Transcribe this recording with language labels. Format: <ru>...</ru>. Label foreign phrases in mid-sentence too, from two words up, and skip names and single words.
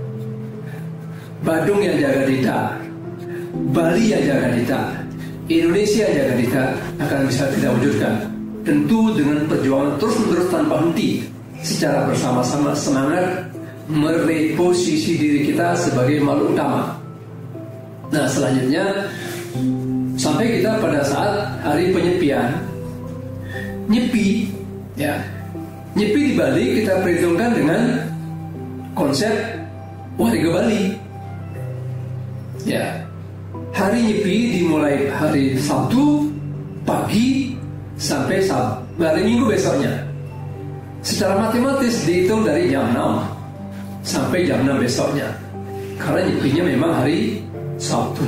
<id>Badung yang jaga dita, Bali yang jaga dita, Indonesia yang jaga dita akan bisa kita wujudkan. Tentu dengan perjuangan terus-menerus tanpa henti, secara bersama-sama semangat mereposisi diri kita sebagai makhluk utama. Nah, selanjutnya sampai kita pada saat hari penyepian, nyepi, ya. Nyepi di Bali kita perhitungkan dengan konsep Wariga Bali. Ya, hari nyepi dimulai hari Sabtu pagi sampai hari Minggu besoknya. Secara matematis dihitung dari jam 6 sampai jam 6 besoknya, karena nyepinya memang hari Sabtu.</id>